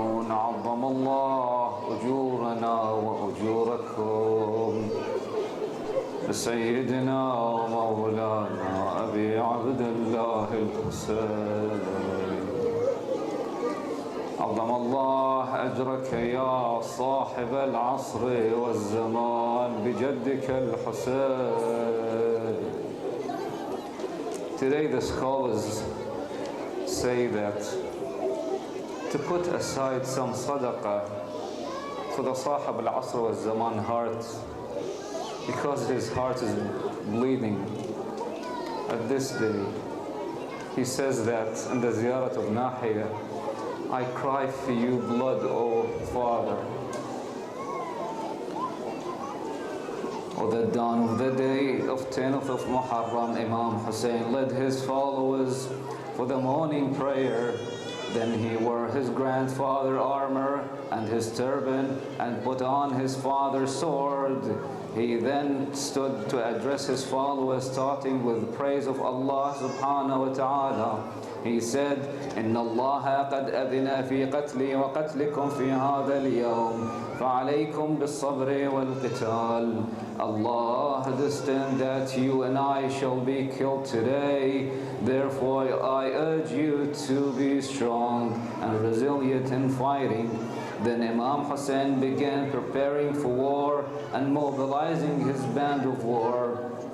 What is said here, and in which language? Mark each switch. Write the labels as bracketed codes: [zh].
[ar] عظم الله أجورنا وأجوركم سيدنا ومولانا أبي عبد الله الحسين. عظم الله أجرك يا صاحب العصر والزمان بجدك الحسين. [en] Today the scholars say that to put aside some sadaqah for the Sahib al-Asr wal-Zaman heart, because his heart is bleeding at this day. He says that in the ziyarat of Nahiya, I cry for you blood, O Father. On the dawn of the day of 10th of Muharrum, Imam Hussain led his followers for the morning prayer. Then he wore his grandfather's armor and his turban and put on his father's sword. He then stood to address his followers, starting with praise of Allah subhanahu wa ta'ala. He said, [ar] إن الله قد أذن في قتلي وقتلكم في هذا اليوم فعليكم بالصبر والقتال. [en] Allah destined that you and I shall be killed today. Therefore I urge you to be strong and resilient in fighting. Then Imam Hussain began preparing for war and mobilizing his band of war.